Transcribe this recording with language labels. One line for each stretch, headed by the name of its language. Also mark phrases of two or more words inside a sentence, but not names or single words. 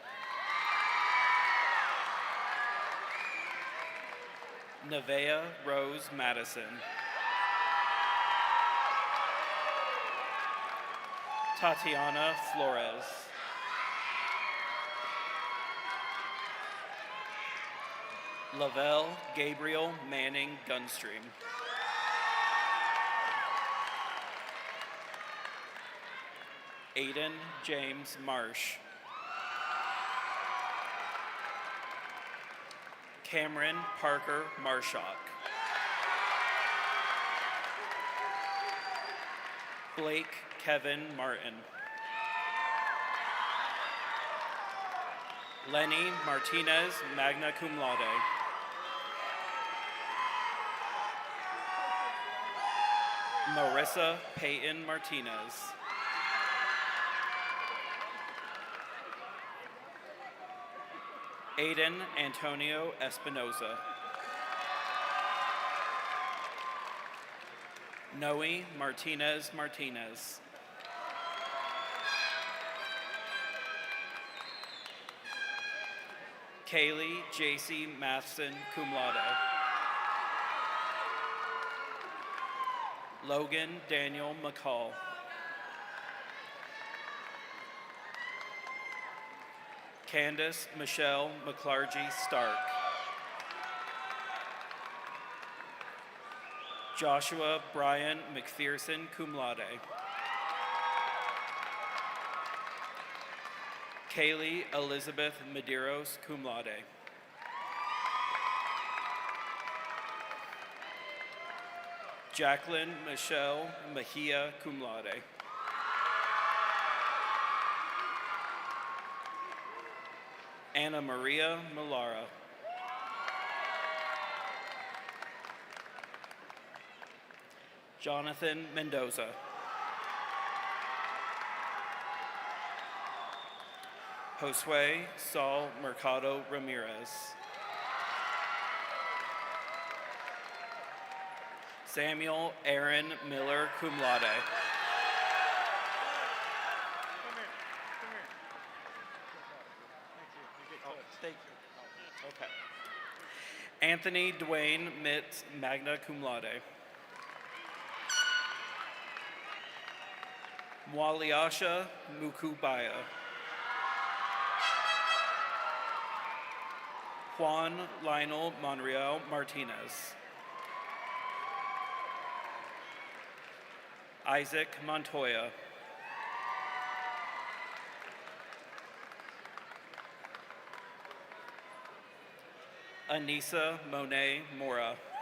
English: Nevea Rose Madison. Tatiana Flores. Lavelle Gabriel Manning Gunstream. Aiden James Marsh. Cameron Parker Marshock. Blake Kevin Martin. Lenny Martinez,
Latin: magna cum laude.
English: Marissa Peyton Martinez. Aiden Antonio Espinoza. Noe Martinez Martinez. Kaylee J.C.
Latin: Matheson, cum laude.
English: Logan Daniel McCall. Candace Michelle McClargy Stark. Joshua Brian McPherson,
Latin: cum laude.
English: Kaylee Elizabeth Medeiros,
Latin: cum laude.
English: Jacqueline Michelle Mejia,
Latin: cum laude.
English: Anna Maria Millara. Jonathan Mendoza. Josue Saul Mercado Ramirez. Samuel Aaron Miller,
Latin: cum laude.
English: Thank you. Okay. Anthony Dwayne Mitz,
Latin: magna cum laude.
English: Mwaliasha Mukubaya. Juan Lionel Monreal Martinez. Isaac Montoya. Anissa Monet Mora.